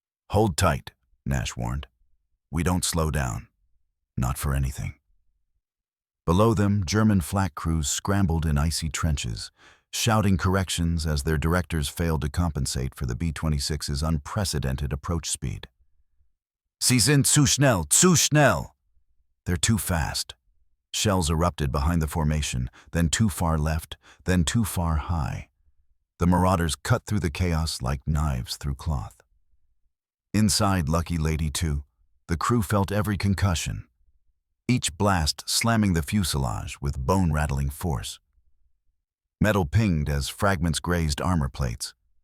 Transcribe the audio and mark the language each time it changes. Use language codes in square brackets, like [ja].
[en] "Hold tight," Nash warned. "We don't slow down. Not for anything." Below them, German flak crews scrambled in icy trenches, shouting corrections as their directors failed to compensate for the B-26's unprecedented approach speed. [de] "Sie sind zu schnell, zu schnell!" [en] "They're too fast." Shells erupted behind the formation, then too far left, then too far high. The Marauders cut through the chaos like knives through cloth. Inside Lucky Lady 2, the crew felt every concussion, each blast slamming the fuselage with bone-rattling force. Metal pinged as fragments grazed armor plates.